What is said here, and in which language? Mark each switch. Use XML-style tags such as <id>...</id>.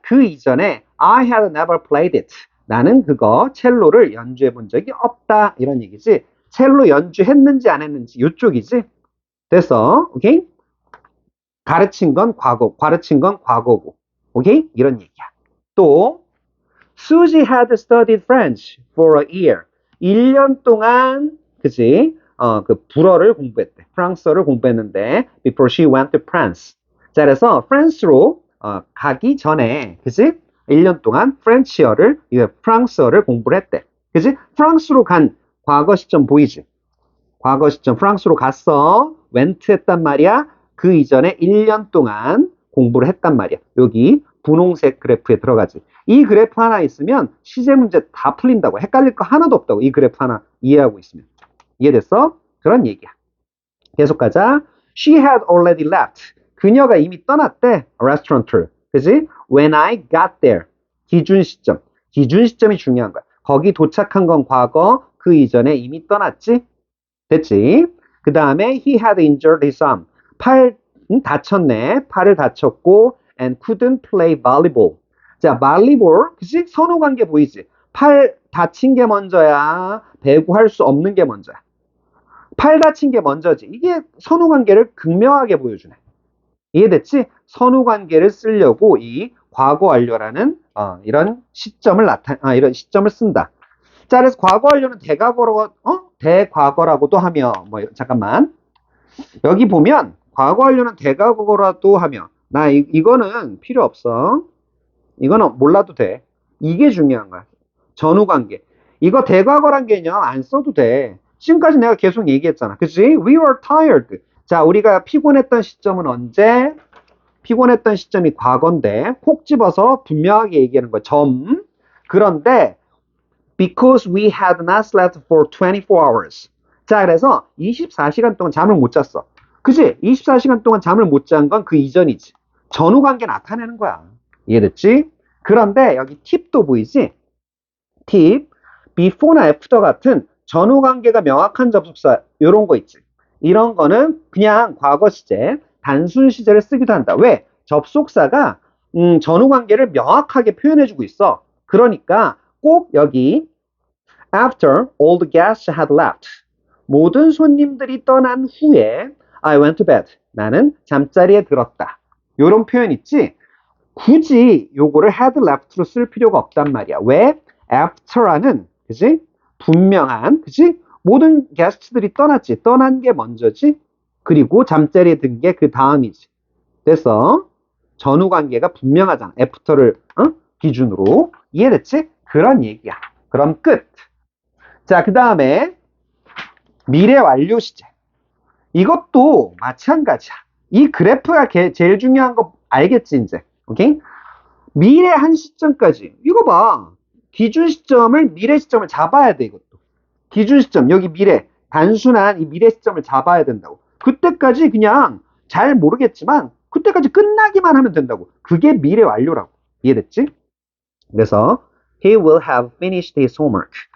<ko>그 이전에</ko> <en>I had never played it.</en> <ko>나는 그거 첼로를 연주해 본 적이 없다. 이런 얘기지. 첼로 연주했는지 안 했는지 이쪽이지. 됐어. 오케이? 가르친 건 과거, 가르친 건 과거고. 오케이? 이런 얘기야. 또</ko> <en>Susie had studied French for a year.</en> <ko>1년 동안 그지? 그 불어를 공부했대. 프랑스어를 공부했는데</ko> <en>before she went to France.</en> <ko>자, 그래서 프랑스로 가기 전에 그지? 1년 동안 프렌치어를 프랑스어를 공부를 했대. 그지? 프랑스로 간 과거 시점 보이지? 과거 시점 프랑스로 갔어. went 했단 말이야. 그 이전에 1년 동안 공부를 했단 말이야. 여기 분홍색 그래프에 들어가지. 이 그래프 하나 있으면 시제 문제 다 풀린다고. 헷갈릴 거 하나도 없다고. 이 그래프 하나 이해하고 있으면. 이해됐어? 그런 얘기야. 계속 가자.</ko> <en>She had already left.</en> <ko>그녀가 이미 떠났대. restaurant를. 그지?</ko> <en>When I got there.</en> <ko>기준 시점. 기준 시점이 중요한 거야. 거기 도착한 건 과거. 그 이전에 이미 떠났지? 됐지? 그 다음에</ko> <en>he had injured his arm.</en> <ko>팔 다쳤네. 팔을 다쳤고</ko> <en>and couldn't play volleyball.</en> <ko>자, volleyball. 그치? 선후관계 보이지? 팔 다친 게 먼저야. 배구할 수 없는 게 먼저야. 팔 다친 게 먼저지. 이게 선후관계를 극명하게 보여주네. 이해됐지? 선후관계를 쓰려고 이 과거 완료라는 이런 시점을 이런 시점을 쓴다. 자, 그래서 과거 완료는 대과거라고도 하며 잠깐만. 여기 보면 과거 완료는 대과거라도 하며 이거는 필요 없어. 이거는 몰라도 돼. 이게 중요한 거야. 전후관계. 이거 대과거란 개념 안 써도 돼. 지금까지 내가 계속 얘기했잖아. 그치?</ko> <en>We were tired.</en> <ko>자, 우리가 피곤했던 시점은 언제? 피곤했던 시점이 과거인데 콕 집어서 분명하게 얘기하는 거야. 점. 그런데</ko> <en>because we had not slept for 24 hours.</en> <ko>자, 그래서 24시간 동안 잠을 못 잤어. 그치? 24시간 동안 잠을 못 잔 건 그 이전이지. 전후관계 나타내는 거야. 이해됐지? 그런데 여기 팁도 보이지? 팁. before나 after 같은 전후관계가 명확한 접속사 이런 거 있지. 이런 거는 그냥 과거 시제, 단순 시제를 쓰기도 한다. 왜? 접속사가 전후관계를 명확하게 표현해주고 있어. 그러니까 꼭 여기</ko> <en>after all the guests had left.</en> <ko>모든 손님들이 떠난 후에</ko> <en>I went to bed.</en> <ko>나는 잠자리에 들었다. 이런 표현 있지? 굳이 요거를 had left로 쓸 필요가 없단 말이야. 왜? after라는 그지? 분명한 그지? 모든 게스트들이 떠났지. 떠난 게 먼저지. 그리고 잠자리에 든 게 그 다음이지. 그래서 전후 관계가 분명하잖아. after를 기준으로. 이해됐지? 그런 얘기야. 그럼 끝. 자, 그 다음에 미래 완료 시제. 이것도 마찬가지야. 이 그래프가 제일 중요한 거 알겠지, 이제. 오케이? 미래 한 시점까지. 이거 봐. 기준 시점을, 미래 시점을 잡아야 돼, 이것도. 기준 시점, 여기 단순한 이 미래 시점을 잡아야 된다고. 그때까지 그냥 잘 모르겠지만 그때까지 끝나기만 하면 된다고. 그게 미래 완료라고. 이해됐지? 그래서</ko> <en>he will have finished his homework.</en>